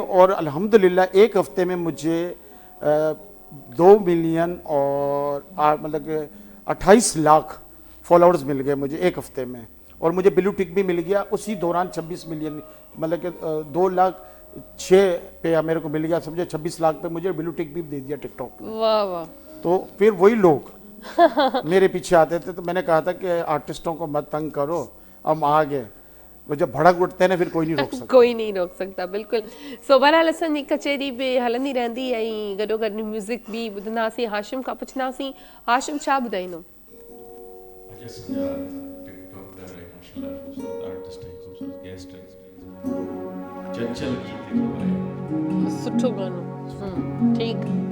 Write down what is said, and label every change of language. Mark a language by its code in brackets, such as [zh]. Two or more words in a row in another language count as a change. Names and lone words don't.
[ur] اور الحمدللہ ایک ہفتے میں مجھے 2 ملین اور مطلب کہ 28 لاکھ فالوورز مل گئے مجھے ایک ہفتے میں، اور مجھے [en] blue tick [ur] بھی مل گیا اسی دوران 26 ملین، مطلب کہ 2,06,000 پے میرے کو مل گیا، سمجھے 26 لاکھ پے مجھے [en] blue tick [ur] بھی دے دیا ٹک ٹاک نے. واہ واہ, تو پھر وہی لوگ میرے پیچھے آتے تھے، تو میں نے کہا تھا کہ آرٹسٹوں کو مت تنگ کرو، ہم آ گئے. وہ جب بھڑک اٹھتے ہیں نا پھر کوئی نہیں روک سکتا. کوئی نہیں روک سکتا، بالکل. [sd] सो बहरहाल असांजी कचहरी बि हलंदी रहंदी ऐं गॾोगॾु म्यूज़िक बि ॿुधंदासीं। हाशिम खां पुछंदासीं, हाशिम छा ॿुधाईंदो? सुठो गानो, ठीकु।